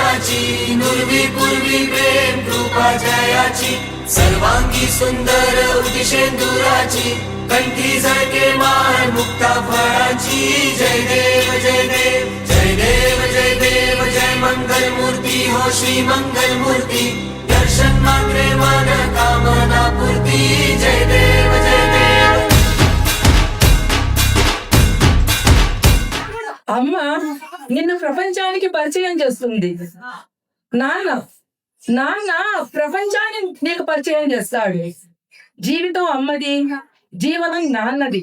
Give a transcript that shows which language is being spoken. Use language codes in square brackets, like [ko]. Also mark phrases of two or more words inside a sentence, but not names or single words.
[mr] प्रेमाची नुरवी पूर्वी प्रेम कृपा जयाची सर्वांगी सुंदर उदिशेंदुराची कंठी झळके मान मुक्ता फळाची जय देव जय देव जय देव जय देव जय मंगल मूर्ती हो श्री मंगल मूर्ती दर्शन मात्रे मन कामना पूर्ती जय देव जय देव. [te] అమ్మ నిన్ను ప్రపంచానికి పరిచయం చేస్తుంది. నాన్న నాన్న ప్రపంచాన్ని నీకు పరిచయం చేస్తాడు. జీవితం అమ్మది, జీవనం నాన్నది.